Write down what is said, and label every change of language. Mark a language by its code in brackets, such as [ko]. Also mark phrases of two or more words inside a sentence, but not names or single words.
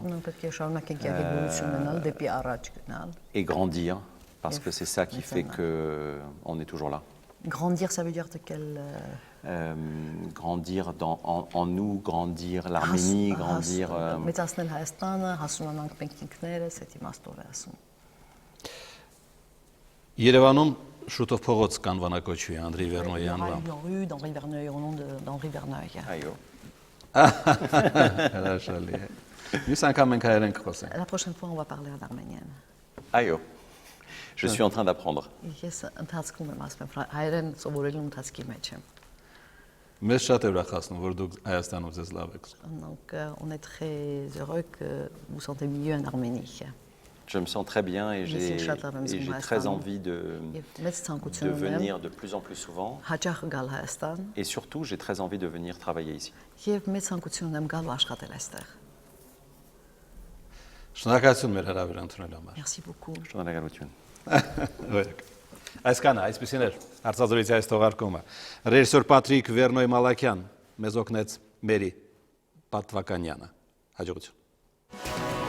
[hy] Մենք պետք է շարունակենք եկեղեցություն ունենալ, դեպի առաջ գնալ։ [fr] et grandir, parce que c'est ça qui fait qu'on est toujours là. Grandir, ça veut dire de quel Grandir en nous, grandir l'Arménie, grandir... [hy] մեծացնել Հայաստանը, հասունանանք մենք ինքներս, այդ իմաստով է ասում։ Երևանում Շուտով փողոց կանվանակոչվի Անդրի [fr] Il y [hy] Վերնոյի [fr] aura [hy] անվան։ [fr] une rue d'Henri Verneuil au nom d'Henri Verneuil. Aïe, [hy] Հրաշալի է։ Մյուս անգամ մենք հայերեն կխոսենք։ [fr] La prochaine fois, on va parler en arménienne. aïe. Je suis en train d'apprendre. [hy] Ես ընթացքում եմ ասում եմ հայերեն սովորելու ընթացքի մեջ եմ։ Մեզ շատ է ուրախացնում, որ դուք Հայաստանում ձեզ լավ եք զգում։ [fr] Donc on est très heureux que vous sentez mieux en Arménie. Je me sens très bien et j'ai très envie de venir de plus en plus souvent. [hy] Հաճախ գալ Հայաստան [fr] Et surtout, j'ai très envie de venir travailler ici. [hy] եւ մեծ ցանկություն եմ գալու աշխատել այստեղ։ Շնորհակալություն մեր հրավերը ընդունելու համար։ [fr] Merci beaucoup. Je te donne la galopine. [hy] Օրինակ։ Այսքանը, այսպեսին էր հարցազրույցի այս թողարկումը։ Ռեժիսոր Պատրիկ Վերնոյ Մալաքյան մեզ օգնեց Մերի Պատվականյանը։ Հաջողություն։